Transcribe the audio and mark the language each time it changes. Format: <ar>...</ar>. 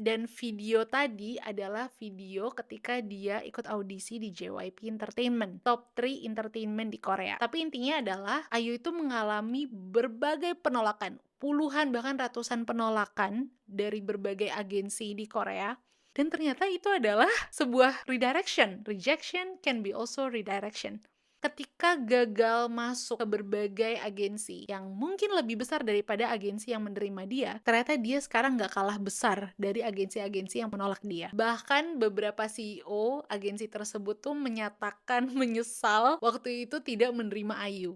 <id>Dan video tadi adalah video ketika dia ikut audisi di JYP Entertainment, top 3 entertainment di Korea. Tapi intinya adalah Ayu itu mengalami berbagai penolakan, puluhan bahkan ratusan penolakan dari berbagai agensi di Korea. Dan ternyata itu adalah sebuah redirection.</id> <en>Rejection can be also redirection.</en> <id>Ketika gagal masuk ke berbagai agensi yang mungkin lebih besar daripada agensi yang menerima dia, ternyata dia sekarang nggak kalah besar dari agensi-agensi yang menolak dia. Bahkan beberapa CEO agensi tersebut tuh menyatakan menyesal waktu itu tidak menerima Ayu.</id>